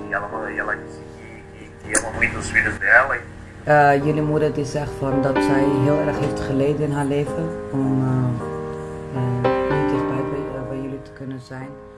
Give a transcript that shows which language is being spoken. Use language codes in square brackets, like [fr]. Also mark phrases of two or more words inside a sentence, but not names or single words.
[pt] E ela disse que ama muito os filhos dela. [nl] Jullie moeder die zegt van dat zij heel erg heeft geleden in haar leven om niet dichtbij bij jullie te kunnen zijn.